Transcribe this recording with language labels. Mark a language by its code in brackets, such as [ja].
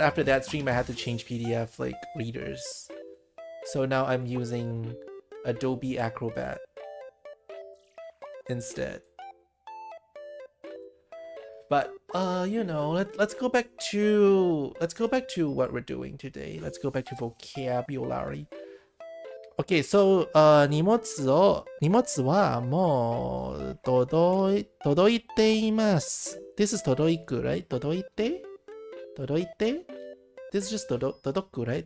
[en] After that stream, I had to change PDF like readers. So now I'm using Adobe Acrobat instead. But you know, let's go back to what we're doing today. Let's go back to vocabulary. Okay, so [ja] 荷物はもう届いています。 [en] This is 届く right? 届いて This is just 届く right?